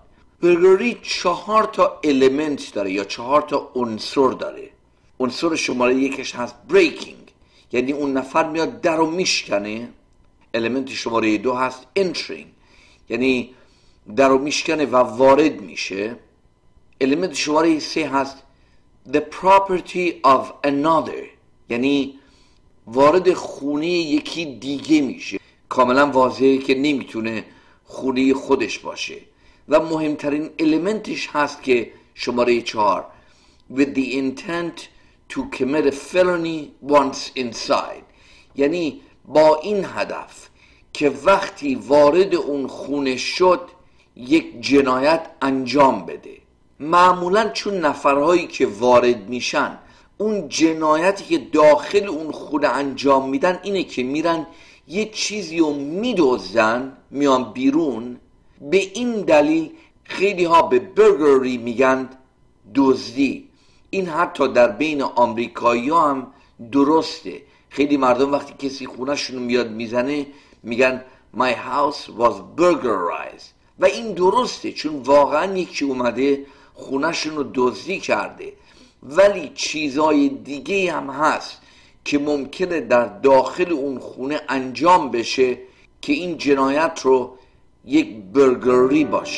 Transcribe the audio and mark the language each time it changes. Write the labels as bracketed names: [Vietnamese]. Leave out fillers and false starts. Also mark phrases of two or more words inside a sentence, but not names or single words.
[Persian] برگلری 4 المنت داره یا 4 عنصر داره. عنصر شماره 1 هست breaking، یعنی اون نفر میاد در رو میشکنه. المنت شماره 2 هست entering، یعنی در رو میشکنه و وارد میشه. المنت شماره 3 هست [English] the property of another، [Persian] یعنی وارد خونه یکی دیگه میشه. کاملا واضحه که نمیتونه خونه خودش باشه. و مهمترین المنتش هست که شماره 4 [English] with the intent to commit a felony once inside، [Persian] یعنی با این هدف که وقتی وارد اون خونه شد یک جنایت انجام بده. معمولا چون نفرهایی که وارد میشن اون جنایتی که داخل اون خونه انجام میدن اینه که میرن یه چیزی رو میدزدن، میان بیرون. به این دلیل خیلی ها به برگلری میگن دزدی. این حتی در بین آمریکایی ها هم درسته. خیلی مردم وقتی کسی خونه شون میاد میزنه میگن [English] my house was burglarized، [Persian] و این درسته چون واقعا یکی اومده خونه شون رو دزدی کرده. ولی چیزای دیگه هم هست که ممکنه در داخل اون خونه انجام بشه که این جنایت رو یک برگلری باشه.